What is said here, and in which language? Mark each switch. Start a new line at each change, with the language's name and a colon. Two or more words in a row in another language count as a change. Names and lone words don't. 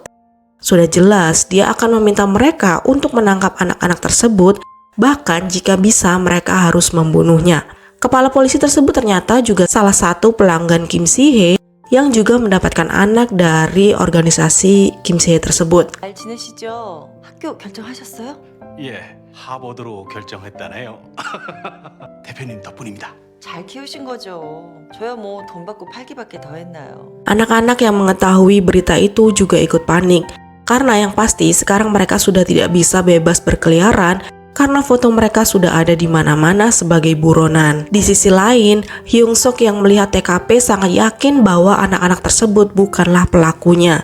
Indonesian: Sudah jelas dia akan meminta mereka untuk menangkap anak-anak tersebut, bahkan jika bisa mereka harus membunuhnya. Kepala polisi tersebut ternyata juga salah satu pelanggan Kim Si-hye yang juga mendapatkan anak dari organisasi Kim Si-hye tersebut.
Korean: 잘 지내시죠? 학교 결정하셨어요? 예, 하버드로 결정했다네요. 대표님 덕분입니다. 잘 키우신 거죠. 저야 뭐 돈 받고 팔기밖에 더 했나요?
Indonesian: Anak-anak yang mengetahui berita itu juga ikut panik. Karena yang pasti sekarang mereka sudah tidak bisa bebas berkeliaran karena foto mereka sudah ada di mana-mana sebagai buronan. Di sisi lain, Hyung Suk yang melihat TKP sangat yakin bahwa anak-anak tersebut bukanlah pelakunya.